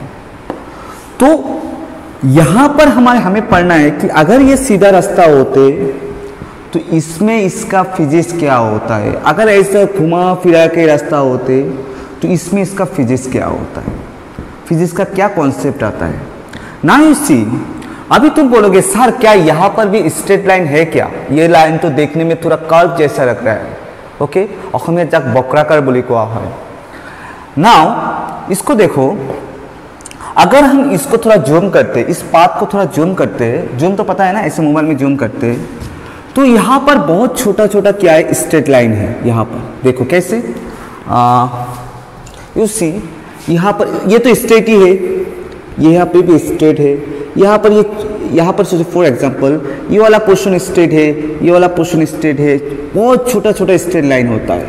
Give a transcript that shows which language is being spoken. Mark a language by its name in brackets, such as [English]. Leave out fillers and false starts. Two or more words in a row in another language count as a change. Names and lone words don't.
[Hindi] तो यहाँ पर हमें पढ़ना है कि अगर ये सीधा रास्ता होते तो इसमें इसका फिजिक्स क्या होता है, अगर ऐसा घुमा फिरा के रास्ता होते तो इसमें इसका फिजिक्स क्या होता है, फिजिक्स का क्या कॉन्सेप्ट आता है ना। [English] you see, [Hindi] अभी तुम बोलोगे सर क्या यहाँ पर भी [English] straight line [Hindi] है क्या, ये लाइन तो देखने में थोड़ा कर्व जैसा लग रहा है। ओके, [Assamese] অসমীয়া যাক বক্রাকার বুলি কোৱা হয়। [Hindi] नाउ इसको देखो, अगर हम इसको थोड़ा जूम करते, इस पाथ को थोड़ा जूम करते, जूम तो पता है ना, ऐसे मोबाइल में जूम करते, तो यहाँ पर बहुत छोटा छोटा क्या है, [English] straight line [Hindi] है। यहाँ पर देखो कैसे, [English] you see [Hindi] यहाँ पर ये तो स्ट्रेट ही है, ये यहाँ पे भी स्ट्रेट है, यहाँ पर सोचो [English] for example [Hindi] ये वाला [English] portion straight [Hindi] है, ये वाला [English] portion straight [Hindi] है, बहुत छोटा छोटा [English] straight line [Hindi] होता है।